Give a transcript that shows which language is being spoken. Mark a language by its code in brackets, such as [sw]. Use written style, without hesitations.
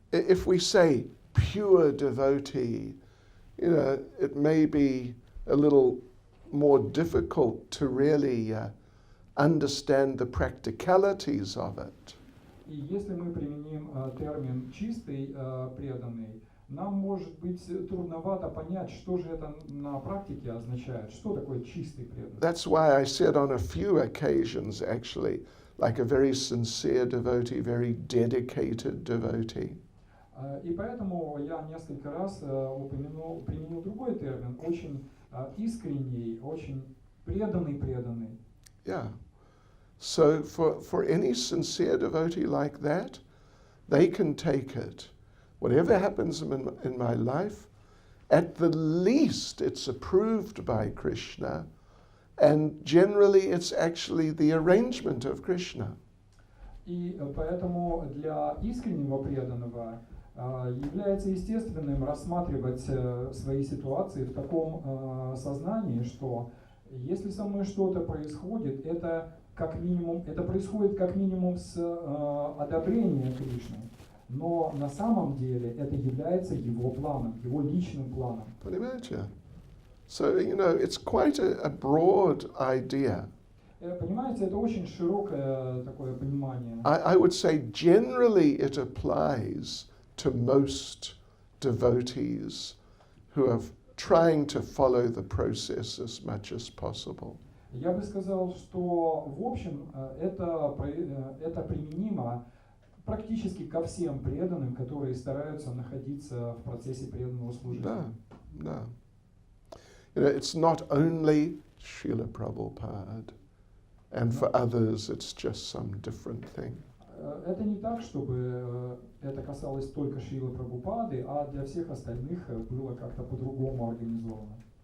[en] if we say pure devotee, you know, it may be a little more difficult to really understand the practicalities of it. [ru] и если мы применим термин «чистый преданный», нам может быть трудновато понять, что же это на практике означает, что такое чистый преданный. [en] That's why I said on a few occasions, actually, like a very sincere devotee, very dedicated devotee. [ru] И поэтому я несколько раз применил другой термин, очень искренний, очень преданный. [en] Yeah. So for any sincere devotee like that, they can take it. Whatever happens in my life, at the least it's approved by Krishna, and generally it's actually the arrangement of Krishna. [ru] И поэтому для искреннего преданного является естественным рассматривать свои ситуации в таком сознании, что если со мной что-то происходит, это происходит как минимум с одобрения Кришны. Но на самом деле это является его планом, его личным планом. Понимаете? [en] So, it's quite a broad idea. [ru] Понимаете, это очень широкое такое понимание. [en] I would say generally it applies to most devotees who are trying to follow the process as much as possible. [ru] Я бы сказал, что в общем это применимо практически ко всем преданным, которые стараются находиться в процессе преданного служения. [en] No. It's not only Srila Prabhupada, and for others it's just some different thing. [ru] Это не так, чтобы это касалось только Шрилы Прабхупады, а для всех остальных было как-то по-другому организовано.